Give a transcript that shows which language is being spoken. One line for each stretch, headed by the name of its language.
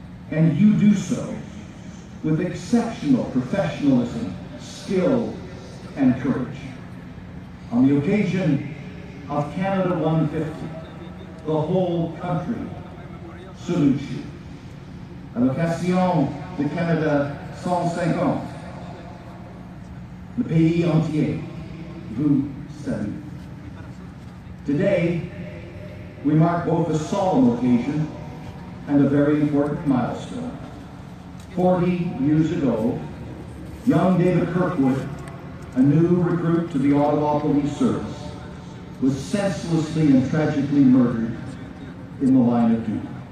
English: And you do so with exceptional professionalism, skill, and courage. On the occasion of Canada 150, the whole country salutes you.
French: À l'occasion de Canada 150, le pays entier vous salue.
English: Today, we mark both a solemn occasion and a very important milestone. 40 years ago, young David Kirkwood, a new recruit to the Ottawa Police Service, was senselessly and tragically murdered in the line of duty.